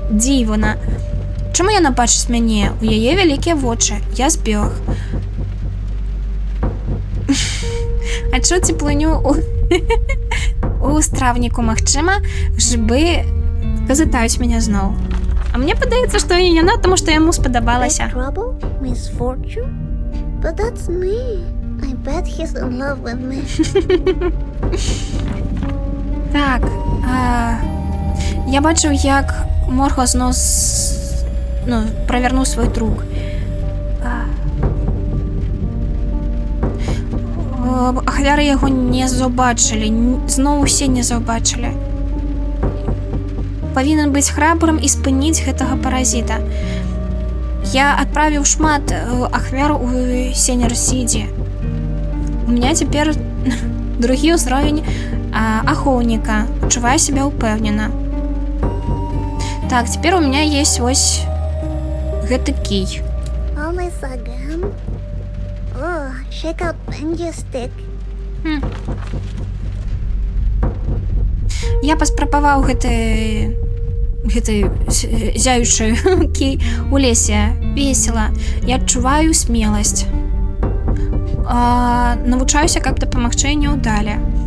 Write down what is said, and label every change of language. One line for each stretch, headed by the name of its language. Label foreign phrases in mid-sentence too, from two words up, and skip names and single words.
Belarusian: Дзівана. Чаму яна бачыць мяне? У яе вялікія вочы. Я збег. Адчуў цеплыню у стравніку, магчыма, жыбы казытаюць мяне зноў. А мне падаецца, што і яна, таму што яму спадабалася.
English: Trouble? Misfortune? But that's me. I bet he's in love with me.
Belarusian: Так, я бачыў, як Марго зноў правярнуў свой трук. Ахвяры яго не заўбачылі, зноў усе не заўбачылі. Павінен быць храбрым і спыніць гэтага паразіта. Я адправіў шмат ахвяр у Сенер-Сіді.
Russian: У меня
Belarusian: цяпер другі ўзровень ахоўніка. Адчуваю себя ўпэўнена. Так, цяпер
Russian: у меня есть
Belarusian: вось гэты кій.
English: Always again? Oh, check out Benji's stick.
Belarusian: Я паспрабаваў гэты зяючы кій у лесе. Весела. Я адчуваю смеласць. Навучаюся, как дапамагчы няўдале.